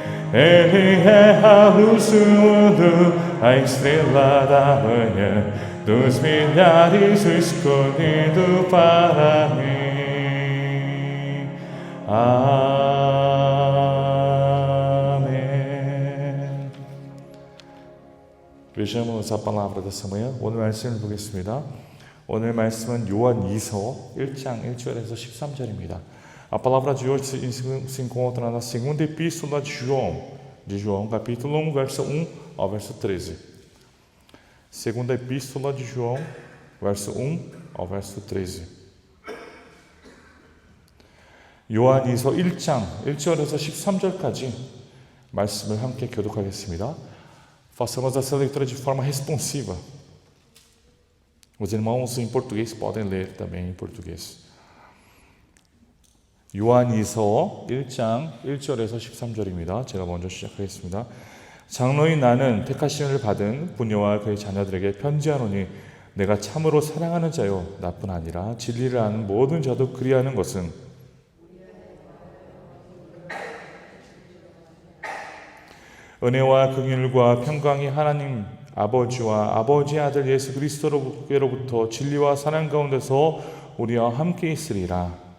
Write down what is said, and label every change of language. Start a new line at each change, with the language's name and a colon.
Portuguese: Ele é a luz do mundo, a estrela da manhã, dos milhares o escolhido para mim. Amém. Vejamos a palavra dessa manhã.
Korean: 오늘 말씀을 보겠습니다. 오늘 말씀은 요한이서 1장 1절에서 13절입니다.
Portuguese: A palavra de hoje se encontra na segunda epístola de João, capítulo 1, verso 1 ao verso 13. Segunda epístola de João, verso 1 ao verso 13.
Korean: 요한이서 1장 1절에서 13절까지 말씀을 함께 교독하겠습니다.
Portuguese: Façamos essa leitura de forma responsiva. Os irmãos em português podem ler também em português.
Korean: 요한이서 1장 1절에서 13절입니다. 제가 먼저 시작하겠습니다. 장로인 나는 택하심을 받은 부녀와 그의 자녀들에게 편지하노니 내가 참으로 사랑하는 자요 나뿐 아니라 진리를 아는 모든 자도 그리하는 것은 은혜와 긍휼과 평강이 하나님 아버지와 아버지의 아들 예수 그리스도로부터 진리와 사랑 가운데서 우리와 함께 있으리라.